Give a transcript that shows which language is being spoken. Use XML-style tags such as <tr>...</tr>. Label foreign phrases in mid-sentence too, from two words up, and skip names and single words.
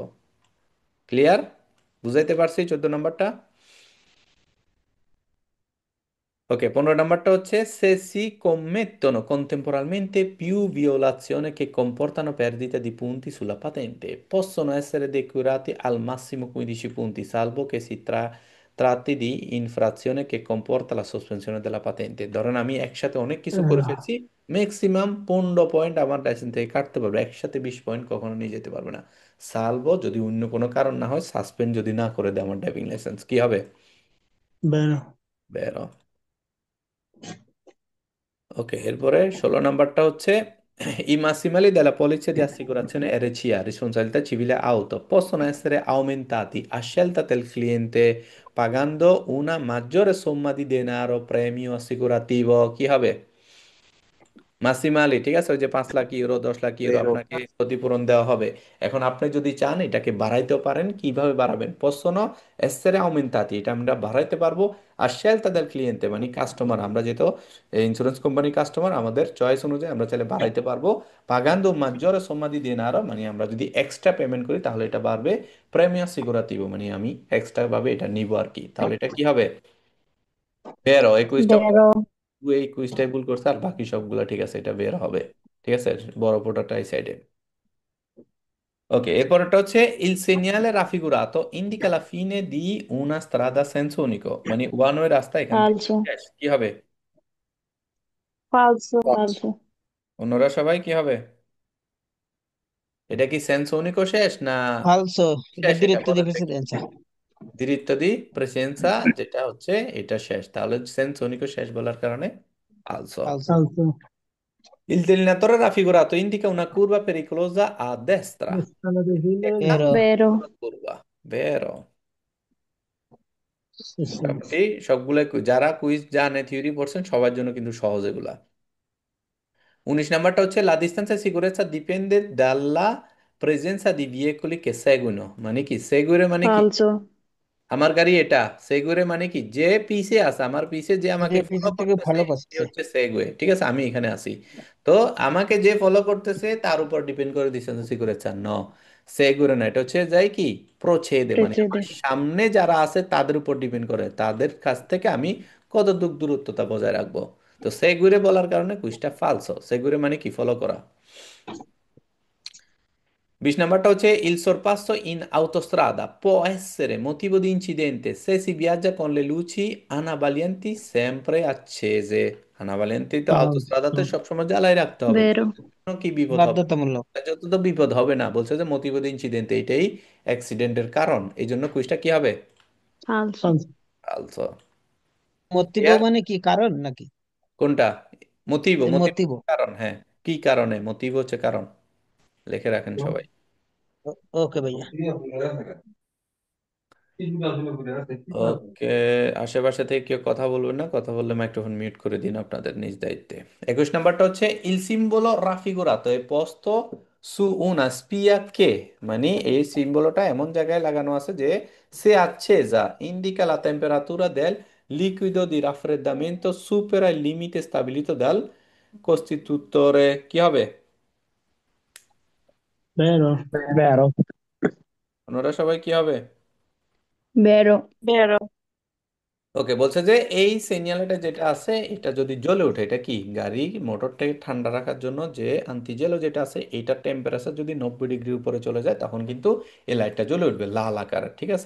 <bn>ক্লিয়ার? বুঝাইতে পারছি 14 নম্বরটা?</bn> <it>Ok, 15</it> <bn>নম্বরটা হচ্ছে</bn> <it>se si commettono contemporaneamente più violazioni che comportano perdita di punti sulla patente, possono essere decurati al massimo 15 punti, salvo che tratti di infrazione che comporta la sospensione della patente।</it> <bn>ধরেন আমি একসাথে অনেক কিছু করে Vero. ফেলছি, ম্যাক্সিমাম 15 পয়েন্ট আমার লাইসেন্স থেকে কাটতে পারবে, একসাথে 20 পয়েন্ট কখনো নিয়ে যেতে পারবে না, সালভো যদি অন্য কোনো কারণ না হয়, সাসপেন্ড যদি না করে দেয় আমার ড্রাইভিং লাইসেন্স, কি হবে? Vero. বেরো। ওকে, এরপরে 16 নম্বরটা হচ্ছে</bn> <it>i massimali della polizia di assicurazione RCA, responsabilità civile auto, possono essere aumentati a scelta del cliente pagando una maggiore somma di denaro premio assicurativo।</it> <bn>কি হবে? মাসিমালি, ঠিক আছে, ওই যে 5 লাখ ইউরো 10 লাখ ইউরো Vero. আপনাকে ক্ষতিপূরণ দেওয়া হবে। এখন আপনি যদি চান এটাকে বাড়াইতেও পারেন, কিভাবে বাড়াবেন?</bn> <it>possono essere aumentati,</it> <bn>এটা আমরা বাড়াইতে পারবো, আর</bn> <it>scelta del cliente</it> <bn>মানে কাস্টমার, আমরা যেহেতু ইন্স্যুরেন্স কোম্পানির কাস্টমার আমাদের চয়েস অনুযায়ী আমরা চাইলে বাড়াইতে পারবো,</bn> <it>pagando un maggiore somma di denaro</it> <bn>মানে আমরা যদি এক্সট্রা পেমেন্ট করি তাহলে এটা বাড়বে,</bn> <it>premio assicurativo</it> <bn>মানে আমি এক্সট্রা ভাবে এটা নিব আর কি, তাহলে এটা কি হবে? বেরো, এই কুইজটা বেরো। এই কুইজটাই ভুল করছে আর বাকি সবগুলা ঠিক আছে, এটা বের হবে। ঠিক আছে, বড় ফোটাটা এই সাইডে। ওকে, এরপরটা হচ্ছে</bn> <it>il segnale raffigurato indica la fine di una strada a senso unico</it> <bn>মানে ওয়ান ওয়ে রাস্তা এখান থেকে ফালসো। শেষ, কি হবে? ফালসো। Falso. ফালসো। অন্যরা সবাই কি হবে? এটা কি</bn> <it>senso unico</it> <bn>শেষ না Falso, শেষ, del এটা</bn> <it>diritto di</it> <bn>বলেন দেখি। precedenza.</bn> <it>diritto di presenza</it> <bn>যেটা হচ্ছে এটা শেষ, তাহলে</bn> <it>senso unico</it> <bn>শেষ বলার কারণে আলসো। Falso. Falso.</bn> <it>Il delineatore raffigurato indica una curva pericolosa a destra, Strada dei</it> <bn>একটা Filler. Vero. বেরো।</bn> <it>curva, vero? Sì, sì.</it> <bn>মোটামুটি সবগুলো যারা কুইজ জানে থিওরি পড়ছেন সবার জন্য কিন্তু সহজ এগুলা। 19 নম্বরটা হচ্ছে</bn> <it>la distanza di sicurezza dipende dalla presenza di veicoli che seguono</it> <bn>মানে কি, সেগুরে মানে কি? ফালসো। আমার গাড়ি এটা সেগুয়ে মানে কি, যে পিছে আছে আমার পিছে, যে আমাকে যে ফলো পিছের থেকে করতেছে ফলো সে করছে। হচ্ছে সেগুয়ে, ঠিক আছে, আমি এখানে আছি। তো আমাকে যে ফলো করতেছে তার উপর ডিপেন্ড করে ডিসটেন্স করেছে ন, সেগুয়ে না, এটা হচ্ছে যাই কি প্রছেদে, মানে আমার precede, সামনে যারা আছে তাদের উপর ডিপেন্ড করে, তাদের কাছ থেকে আমি কত দূরত্বটা বজায় রাখবো। তো সেগুয়ে বলার কারণে কুইজটা ফালসো, সেগুয়ে মানে কি ফলো করা। 20 নাম্বারটা হচ্ছে</bn> <it>il sorpasso in autostrada può essere motivo di incidente se si viaggia con le luci anavalienti sempre accese।</it> <bn>আনাভালেন্টি তো ফালসো। autostradate সবসময় জ্বালাই রাখতে হবে, vero, কোনো কি বিপদ হবে, বাধ্যতামূলক। যত তো বিপদ হবে না, বলছে যে</bn> <it>motivo di incidente</it> <bn>এইটাই অ্যাক্সিডেন্টের কারণ, এই জন্য কুইজটা কি হবে, falso, ফালসো। আলসো। মোতিভ ক্লিয়ার? মানে কি, কারণ নাকি? কোনটা মোটিভো, মোটিভো মোতিভ। কারণ, হ্যাঁ, কি কারণে, মোটিভো হচ্ছে কারণ, লিখে রাখেন সবাই। ওকে ভাইয়া। ওকে, আশেপাশে থেকে কেউ কথা বলবেন না, কথা বললে মাইক্রোফোন মিউট করে দিন আপনাদের নিজ দায়িত্বে। 21 নাম্বারটা হচ্ছে</bn> <it>il simbolo raffigurato è posto su una spia che,</it> <bn>মানে এই সিম্বলটা এমন জায়গায় লাগানো আছে যে</bn> <it>se accesa indica la temperatura del liquido di raffreddamento supera il limite stabilito dal costitutore,</it> <bn>কি হবে? ভেরো। Vero, ওনারা সবাই কি হবে? vero, ওকে, বলছে যে এই সিগন্যালটা যেটা আছে এটা যদি জ্বলে ওঠে, এটা কি গাড়ি মোটরটাকে ঠান্ডা রাখার জন্য যে আন্টিজেলো যেটা আছে, এইটার টেম্পারেচার যদি 90 ডিগ্রি উপরে চলে যায় তখন কিন্তু এই লাইটটা জ্বলে উঠবে লাল আকার, ঠিক আছে।</bn>